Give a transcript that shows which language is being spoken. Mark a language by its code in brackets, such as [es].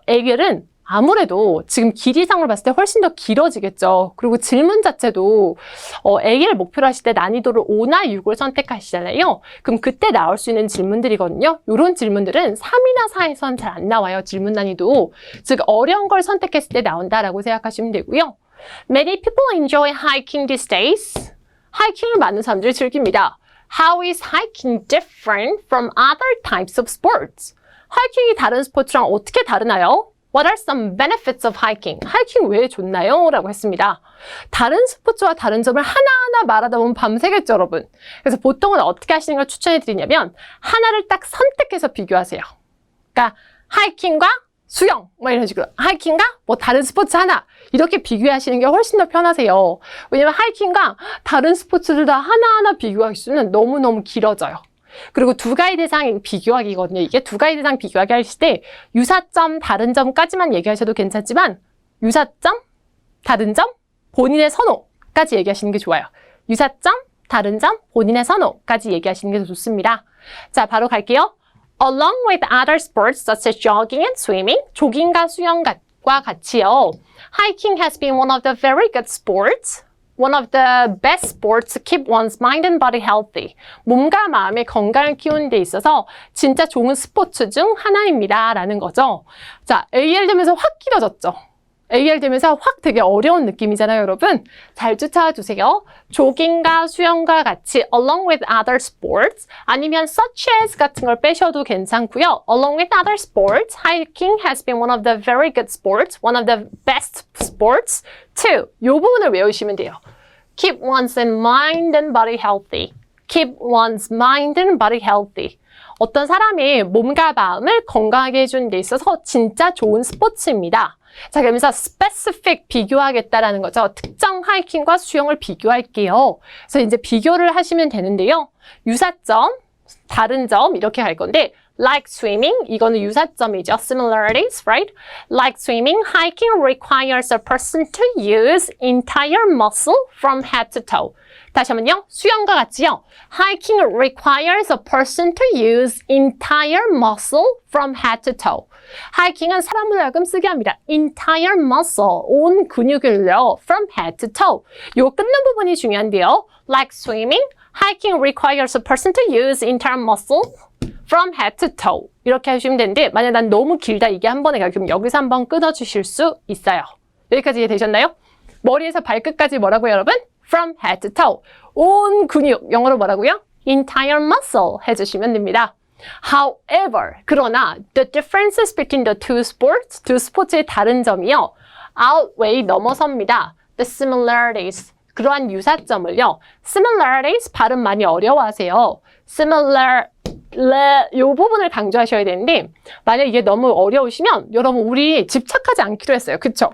[ko] AL은 아무래도 지금 길이상으로 봤을 때 훨씬 더 길어지겠죠. 그리고 질문 자체도 AL 목표로 하실 때 난이도를 5나 6을 선택하시잖아요. 그럼 그때 나올 수 있는 질문들이거든요. 이런 질문들은 3이나 4에서는 잘 안 나와요. 질문 난이도. 즉 어려운 걸 선택했을 때 나온다라고 생각하시면 되고요. [en] Many people enjoy hiking these days. [ko] 하이킹을 많은 사람들이 즐깁니다. [en] How is hiking different from other types of sports? [ko] 하이킹이 다른 스포츠랑 어떻게 다르나요? [en] What are some benefits of hiking? [ko] 하이킹 왜 좋나요? 라고 했습니다. 다른 스포츠와 다른 점을 하나하나 말하다 보면 밤새겠죠, 여러분. 그래서 보통은 어떻게 하시는 걸 추천해 드리냐면 하나를 딱 선택해서 비교하세요. 그러니까 하이킹과 수영, 이런 식으로. 하이킹과 다른 스포츠 하나. 이렇게 비교하시는 게 훨씬 더 편하세요. 왜냐면 하이킹과 다른 스포츠를 다 하나하나 비교할 수는 너무너무 길어져요. 그리고 두 가지 대상 비교하기거든요. 이게 두 가지 대상 비교하기 하실 때 유사점, 다른 점까지만 얘기하셔도 괜찮지만 유사점, 다른 점, 본인의 선호까지 얘기하시는 게 좋아요. 유사점, 다른 점, 본인의 선호까지 얘기하시는 게 더 좋습니다. 자, 바로 갈게요. [en] Along with other sports such as jogging and swimming, [ko] 조깅과 수영과 같이요. [en] Hiking has been one of the very good sports. One of the best sports to keep one's mind and body healthy. [ko] 몸과 마음의 건강을 키우는 데 있어서 진짜 좋은 스포츠 중 하나입니다. 라는 거죠. 자, AL 되면서 확 길어졌죠. AL 되면서 확 되게 어려운 느낌이잖아요, 여러분. 잘 쫓아와 주세요. 조깅과 수영과 같이 [en] along with other sports [ko] 아니면 [en] such as [ko] 같은 걸 빼셔도 괜찮고요. [en] Along with other sports, hiking has been one of the very good sports, one of the best sports too. [ko] 이 부분을 외우시면 돼요. [en] Keep one's mind and body healthy. Keep one's mind and body healthy. [ko] 어떤 사람의 몸과 마음을 건강하게 해주는 데 있어서 진짜 좋은 스포츠입니다. 자, 그러면서 specific 비교하겠다라는 거죠. 특정 하이킹과 수영을 비교할게요. 그래서 이제 비교를 하시면 되는데요. 유사점, 다른 점 이렇게 갈 건데 [en] like swimming, [ko] 이거는 유사점이죠. [en] similarities, right? Like swimming, hiking requires a person to use entire muscle from head to toe. [ko] 다시 한번요. 수영과 같이요. [en] Hiking requires a person to use entire muscle from head to toe. [ko] 하이킹은 사람을 하여금 쓰게 합니다. [en] entire muscle, [ko] 온 근육을요. [en] from head to toe. [ko] 요 끊는 부분이 중요한데요. Like swimming, hiking requires a person to use entire muscle from head to toe. 이렇게 하시면 되는데 만약 난 너무 길다 이게 한 번에 가요. 그럼 여기서 한번 끊어주실 수 있어요. 여기까지 이해되셨나요? 머리에서 발끝까지 뭐라고요, 여러분? [en] From head to toe. [ko] 온 근육, 영어로 뭐라고요? [en] entire muscle [ko] 해주시면 됩니다. [en] However, [ko] 그러나 [en] the differences between the two sports, [ko] 두 스포츠의 다른 점이요. [en] outweigh, [ko] 넘어섭니다. [en] The similarities, [ko] 그러한 유사점을요. similarities 발음 많이 어려워하세요. similar, 이 부분을 강조하셔야 되는데 만약 이게 너무 어려우시면 여러분 우리 집착하지 않기로 했어요. 그쵸?